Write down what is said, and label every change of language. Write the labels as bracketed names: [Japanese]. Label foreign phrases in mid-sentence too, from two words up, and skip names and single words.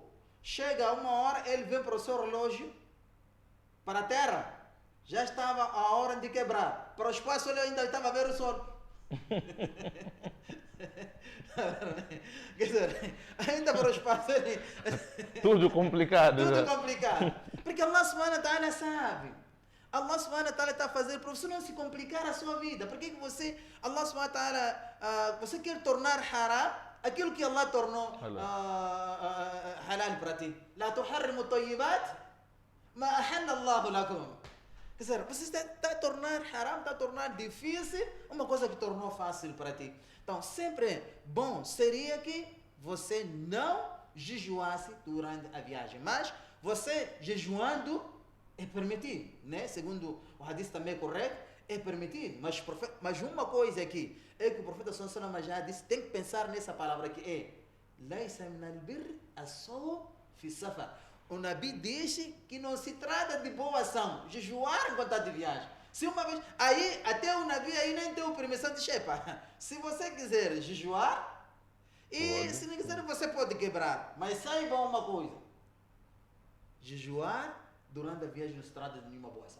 [Portuguese] Chega a 1 hora, ele vem para o seu relógio, para a terra, já estava a hora de quebrar. Para o espaço, ele ainda estava a ver o sol. Quer dizer, ainda para o espaço, ele... Tudo complicado. Tudo complicado. Porque [Arabic] الله سبحانه وتعالى [Portuguese] sabe. [Arabic] الله سبحانه وتعالى [Portuguese] está a fazer para você não se complicar a sua vida. Por que você, [Arabic] الله سبحانه وتعالى, [Portuguese] você quer tornar haram aquilo que Allah tornou halal para ti? [Arabic] لا تحرموا طيبات ما أحل الله لكم. [Portuguese] Quer dizer, você está a tornar haram, está a tornar difícil uma coisa que tornou fácil para ti. Então, sempre bom seria que você não jejuasse durante a viagem. Mas você jejuando é permitido, né? Segundo o hadith também é correto, é permitido. Mas uma coisa aqui é que o profeta [Arabic] صلى الله عليه وسلم [Portuguese] já disse, tem que pensar nessa palavra que é [Arabic] ليس من البر الصوم في السفر. [Portuguese] O Nabi disse que não se trata de boa ação, jejuar enquanto está de viagem. Se uma vez, aí até o Nabi aí nem deu permissão de chepa. Se você quiser jejuar, e se não quiser você pode quebrar. Mas saiba uma coisa, jejuar durante a viagem não se trata de nenhuma boa ação.